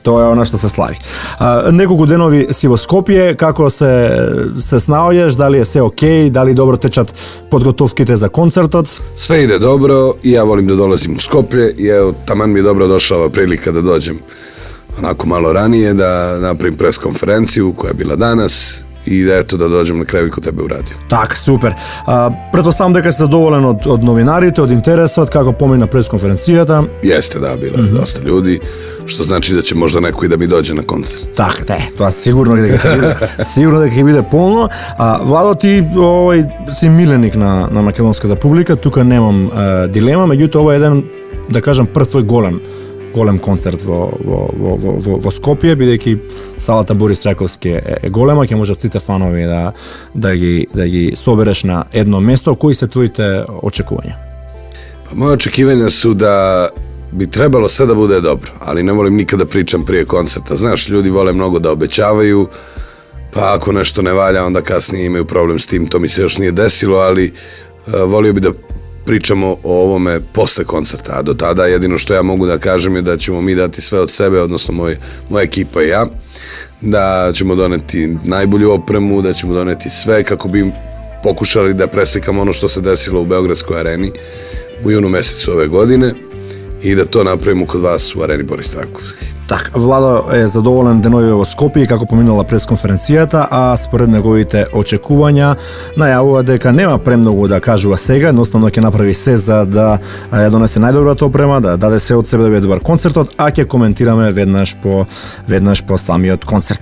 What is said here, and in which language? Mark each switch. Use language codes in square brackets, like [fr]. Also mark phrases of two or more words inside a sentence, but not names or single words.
[mk] Тоа е она што се слави. Неколку денови си во Скопје, како се снаоѓаш, дали е се окей, дали добро течат подготовките за концертот? [sr] Све иде добро и ја волим да долазим у Скопје и ево таман ми добро дошла прилика да доđem онако malo ranije da napravim pres konferenciju koja je bila danas и да ето да доđem на крај и кон тебе у радио. [mk] Так, супер. Претпоставам дека си задоволен од новинарите, од интересот, како помина пресконференцијата. [sr] Јесте, да, било е доста људи, што значи да ќе можда некој да ми доđe на концерт. [mk] Така, тоа сигурно дека ќе биде, сигурно дека ќе биде полно. Владо, ти си миленик на македонската публика, тука немам дилема, меѓутоа ова е еден, да кажам, прв твој голем концерт во Скопје, бидејќи салата Борис Раковски е голема, ќе можат сите фанови да ги собереш на едно место. Кои се твоите очекувања? [sr] Па моје очекивања су да bi trebalo sve da bude dobro, ali ne volim nikada pričam prije koncerta. Znaš, ljudi vole mnogo da obećavaju, pa ako nešto ne valja, onda kasnije imaju problem s tim. To mi se još nije desilo, ali volio bi da pričamo o ovome posle koncerta, a do tada jedino što ja mogu da kažem je da ćemo mi dati sve od sebe, odnosno moja ekipa i ja, da ćemo doneti najbolju opremu, da ćemo doneti sve kako bi pokušali da preslikamo ono što se desilo u Beogradskoj areni u junu mesecu ove godine i da to napravimo kod vas u areni Boris Trakovski. [mk] Так, Владо е задоволен денови во Скопје како поминала пресконференцијата, а според неговите очекувања најавува дека нема премногу да кажува сега, едноставно ќе направи се за да ја донесе најдобрата опрема, да даде се од себе да биде добар концертот, а ќе коментираме веднаш по самиот концерт.